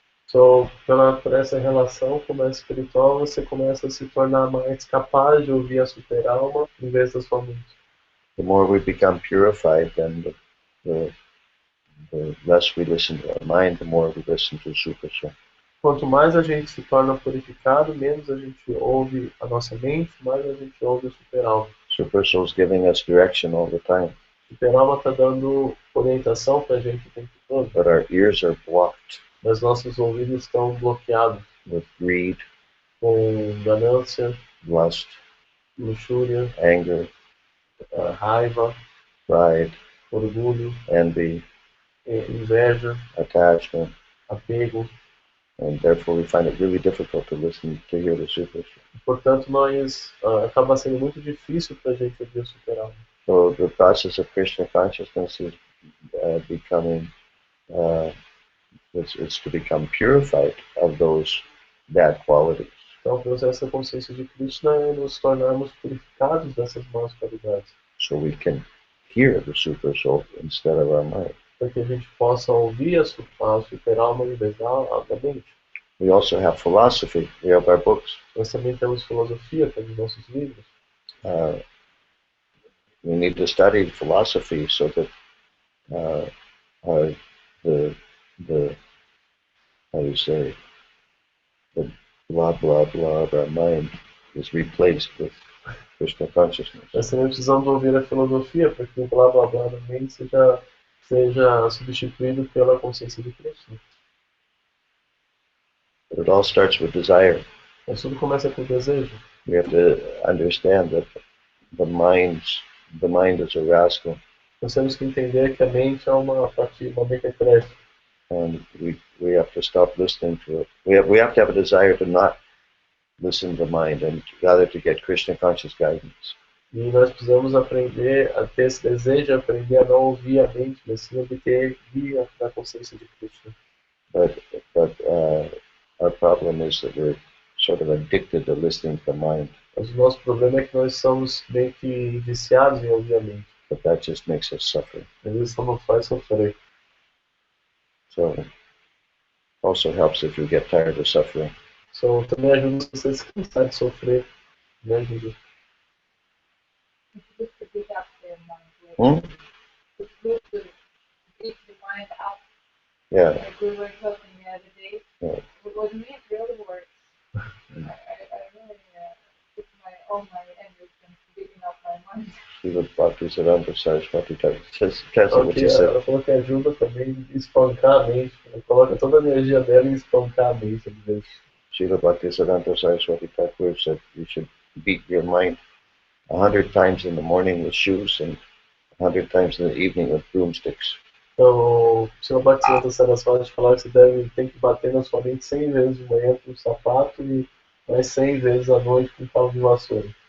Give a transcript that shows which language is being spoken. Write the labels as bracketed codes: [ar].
[pt] So, por essa relação com o mestre espiritual, você começa a se tornar mais capaz de ouvir a super-alma em vez da sua mente. [en] The more we become purified, then the less we listen to our mind, the more we listen to super soul. [pt] Quanto mais a gente se torna purificado, menos a gente ouve a nossa mente, mais a gente ouve a super-alma. [en] Super soul is giving us direction all the time. [pt] A super-alma está dando orientação para a gente o tempo todo. [en] But our ears are blocked. [pt] Mas nossos ouvidos estão bloqueados [en] With greed, [pt] com ganância, [en] lust, [pt] luxúria, [en] anger, [pt] raiva, [en] pride, [pt] orgulho, [en] envy, [pt] inveja, [en] attachment, [pt] apego. [en] And therefore we find it really difficult to listen to hear the super soul. [pt] Portanto, acaba sendo muito difícil para a gente ouvir o super-alma. [en] So the process of Krishna consciousness is becoming, it's to become purified of those bad qualities. [pt] Então, o processo da consciência de Krishna é nos tornarmos purificados dessas más qualidades. [en] So we can hear the super soul instead of our mind. [pt] Para que a gente possa ouvir a super-alma em vez da mente. [en] We also have philosophy. We have our books. [pt] Nós também temos filosofia, temos nossos livros. [en] We need to study philosophy so that the how do you say, the blah blah blah of our mind is replaced with Krishna consciousness. [pt] Nós também precisamos ouvir a filosofia para que o blá blá blá da mente seja substituído pela consciência de Krishna. [en] But it all starts with desire. [pt] Mas tudo começa com desejo. [en] We have to understand that the mind is a rascal. [pt] Nós temos que entender que a mente é uma mequetrefe. [en] And we have to stop listening to it. We have to have a desire to not listen to the mind and rather to get Krishna conscious guidance. [pt] E nós precisamos aprender a ter esse desejo de aprender a não ouvir a mente, mas sim obter guia da consciência de Krishna. [en] But our problem is that we're sort of addicted to listening to the mind. [pt] Mas o nosso problema é que nós somos meio que viciados em ouvir a mente. [en] But that just makes us suffer. [pt] Mas isso só nos faz sofrer. [en] So also helps if you get tired of suffering. [pt] So, também ajuda se você se cansar de sofrer. Me ajuda. [en] It's good to beat up their mind. It's good to beat the mind up. Yeah. Like we were talking the other day. Yeah. With me, it really works. I really put all my energy into beating up my mind. Srila Bhaktisiddhanta Saraswati says what you [pt] Ela [en] said. [pt] falou que ajuda também a espancar a mente. Ela coloca toda a energia dela em espancar a mente. [en] Srila Bhaktisiddhanta Saraswati Thakur said you should beat your mind 100 times in the morning with shoes and 100 times in the evening with broomsticks. [pt] Então, se o Bhaktisiddhanta Saraswati falar que você tem que bater na sua mente 100 vezes de manhã com um sapato e mais 100 vezes à noite com um pau de vassoura.